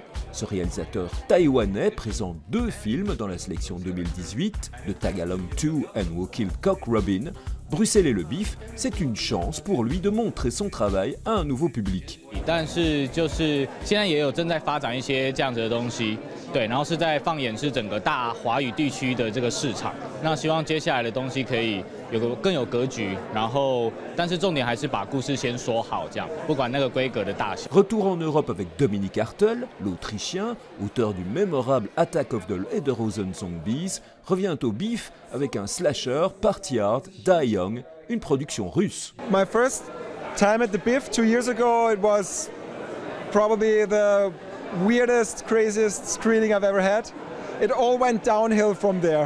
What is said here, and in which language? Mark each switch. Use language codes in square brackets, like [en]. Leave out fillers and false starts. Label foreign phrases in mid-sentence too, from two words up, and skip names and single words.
[fr] Ce réalisateur taïwanais présente 2 films dans la sélection 2018, The Tagalong 2 and Who Killed Cock Robin. Bruxelles et le bif, c'est une chance pour lui de montrer son travail à un nouveau public. [zh] 但是就是现在也有正在发展一些这样子的东西， 对，然后是在放眼是整个大华语地区的这个市场。那希望接下来的东西可以更有格局，然后但是重点还是把故事先说好，这样不管那个规格的大小。 [fr] Retour en Europe avec Dominique Hartel, l'Autrichien, auteur du mémorable Attack of the Lederhosen Zombies, revient au bif avec un slasher Party Hard Die Young, une production russe. [en] My first time at the BIFF 2 years ago, it was probably the weirdest, craziest screening I've ever had. It all went downhill from there.